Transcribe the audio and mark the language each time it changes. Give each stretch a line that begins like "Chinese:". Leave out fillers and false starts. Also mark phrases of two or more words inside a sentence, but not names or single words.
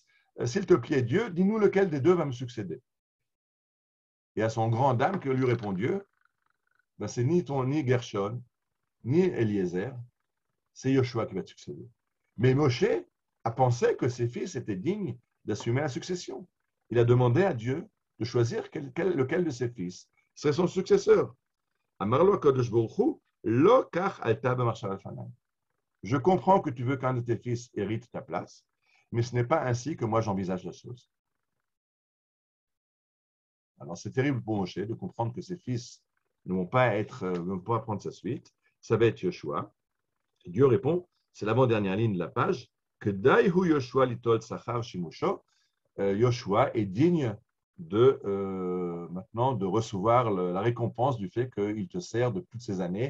French: S'il te plaît, Dieu, dis-nous lequel des 2 va me succéder. Et à son grand dame, que lui répond Dieu, ben, c'est ni Gershon, ni Eliezer, c'est Yoshua qui va te succéder. Mais Moshe a pensé que ses fils étaient dignes d'assumer la succession. Il a demandé à Dieu de choisir lequel de ses fils serait son successeur.
Hebrew: אמר־לו הקדוש ברוך הוא, לא כך עלתה במחשבה לפניי.
French: Je comprends que tu veux qu'un de tes fils hérite ta place, mais ce n'est pas ainsi que moi j'envisage la chose. Alors c'est terrible pour Moshe de comprendre que ses fils ne vont pas prendre sa suite. Ça va être Yoshua. Et Dieu répond, c'est l'avant-dernière ligne de la page, que
Hebrew: דיו יהושע ליטול שכר שימושו,
French: Yoshua est digne maintenant de recevoir la récompense du fait qu'il te sert de toutes ces années.